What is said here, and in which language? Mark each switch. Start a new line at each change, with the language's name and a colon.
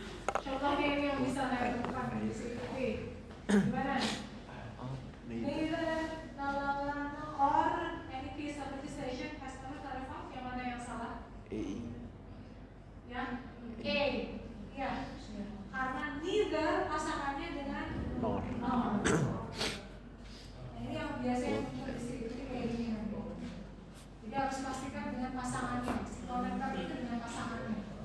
Indonesian: Contohnya ini yang bisa saya lakukan di sini. Gimana?
English: Neither, no, or any piece of legislation has ever clarified.
Indonesian: Yang mana yang salah? Ya, A. Ya, karena neither pasangannya dengan
English: Nor.
Indonesian: Nah, ini yang biasanya muncul di sini kayak gini nanti. Jadi harus pastikan dengan pasangannya. Si konektor itu dengan pasangannya.